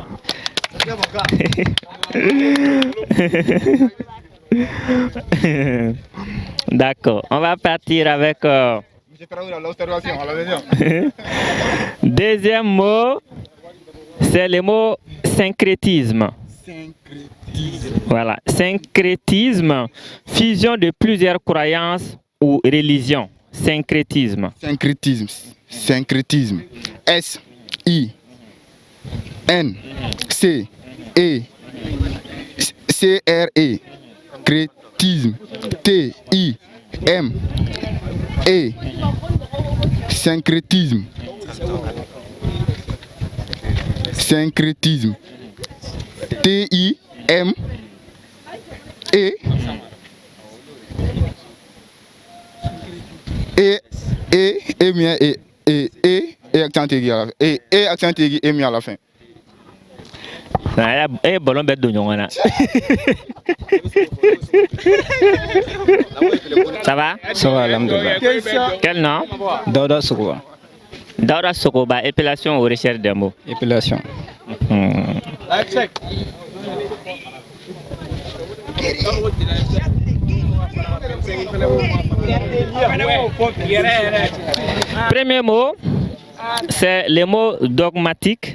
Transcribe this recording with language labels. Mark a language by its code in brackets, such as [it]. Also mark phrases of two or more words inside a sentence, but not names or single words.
[fr] D'accord, on va partir avec deuxième mot, c'est le mot syncrétisme. Voilà, syncrétisme, fusion de plusieurs croyances ou religions. Syncrétisme. Syncrétisme, syncrétisme. S I N C E C R E. Crétisme. T I M E. Syncrétisme. Syncrétisme. T I M E. Accent aigu à la fin. Accent aigu et mis à la fin. Ballon bête de Nyongana. Ça va? Ça va, alhamdoulilah. Quel nom? Dauda Sokoba. Daura Sokoba, épellation ou recherche des mots. Épellation. Premier mot, c'est le mot dogmatique.